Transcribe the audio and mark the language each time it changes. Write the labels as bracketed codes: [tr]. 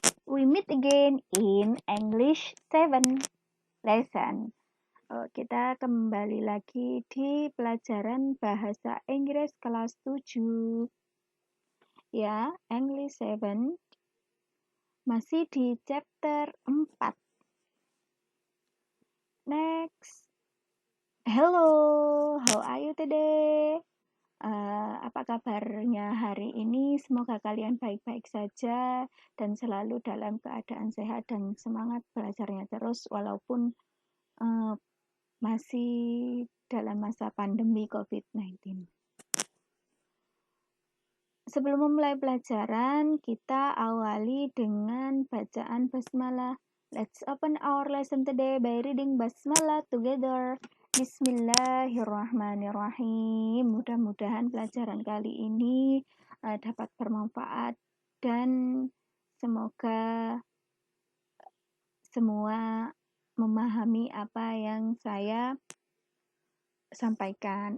[en] We meet again in English 7 lesson. [id] Kita kembali lagi di pelajaran bahasa Inggris kelas 7. Ya, English 7. Masih di chapter 4. [en] Next. Hello, how are you today? [id] Apa kabarnya hari ini? Semoga kalian baik-baik saja dan selalu dalam keadaan sehat dan semangat belajarnya terus walaupun masih dalam masa pandemi COVID-19. Sebelum memulai pelajaran, kita awali dengan bacaan basmalah. [en] Let's open our lesson today by reading basmalah together. [ar] Bismillahirrahmanirrahim. [id] Mudah-mudahan pelajaran kali ini dapat bermanfaat dan semoga semua memahami apa yang saya sampaikan.